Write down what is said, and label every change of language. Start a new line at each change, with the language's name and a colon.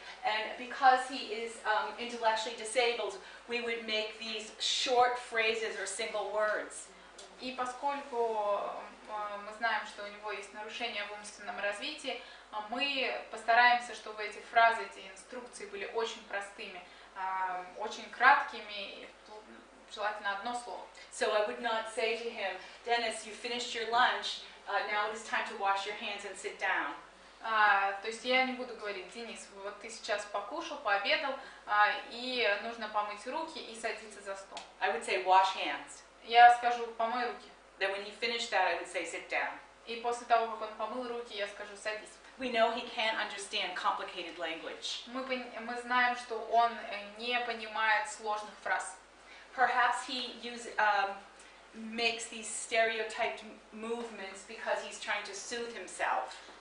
English: And because he is intellectually disabled, we would make these short phrases or single words.
Russian: И поскольку мы знаем, что у него есть нарушение в умственном развитии, мы постараемся, чтобы эти фразы, эти инструкции были очень простыми, очень краткими, желательно одно слово.
English: So I would not say to him, Dennis, you finished your lunch, now it is time to wash your hands and sit down.
Russian: То есть я не буду говорить, Денис, вот ты сейчас покушал, пообедал, и нужно помыть руки и садиться за стол.
English: I would say, wash hands.
Russian: Я скажу, помой руки.
English: Then when he finished that, I would say, sit down.
Russian: И после того, как он помыл руки, я скажу, садись.
English: We know he can't understand complicated language.
Russian: Мы знаем, что он не понимает сложных фраз.
English: Perhaps he makes these stereotyped movements because he's trying to soothe himself.